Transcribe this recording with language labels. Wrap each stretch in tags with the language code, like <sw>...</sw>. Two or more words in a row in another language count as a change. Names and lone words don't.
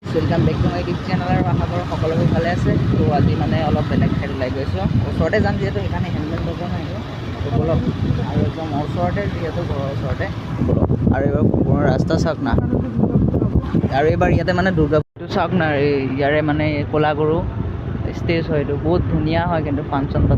<en>welcome back to my YouTube channel</en> <hi>और आशा करो</hi> <as>সকলোবোৰ ভালে আছে। তো আজি মানে অলপ বেলেগ ঠাইত ওলাই গৈছোঁ, ওচৰতে যাম যিহেতু সেইকাৰণে হেলমেট ল'ব নোৱাৰিলোঁ। তো বলক আৰু একদম ওচৰতে যিহেতু ঘৰৰ ওচৰতে বলক। আৰু এইবাৰ পুনৰ ৰাস্তা চাওক না, আৰু এইবাৰ ইয়াতে মানে দুৰ্গা পূজাটো চাওক না, ইয়াৰে মানে ক'লাগুৰু ষ্টেজ হয়, এইটো বহুত ধুনীয়া হয় কিন্তু ফাংচন পাতে।</as>